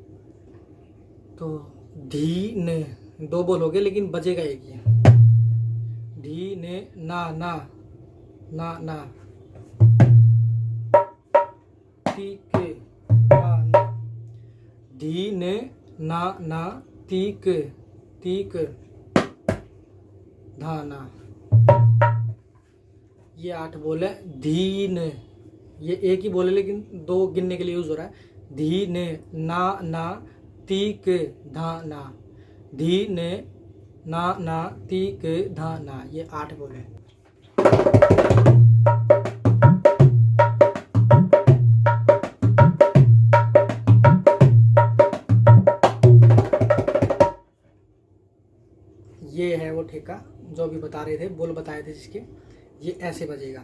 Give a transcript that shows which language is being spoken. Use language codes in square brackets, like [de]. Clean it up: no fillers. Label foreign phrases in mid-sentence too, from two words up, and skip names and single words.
[hi] तो धी न, 2 बोल हो गए, लेकिन बजेगा एक ही। धी ने ना ना ना ना, ठीक ना, धी ने ना ना, तीक तीक, धाना। ये 8 बोल है। धीन, ये एक ही बोल है, लेकिन 2 गिनने के लिए यूज हो रहा है। धीन ना ना, तीक धाना, धीन ना ना, तीक धाना, ये 8 बोल है। ये है वो ठेका जो अभी बता रहे थे, बोल बताए थे जिसके, ये ऐसे बजेगा।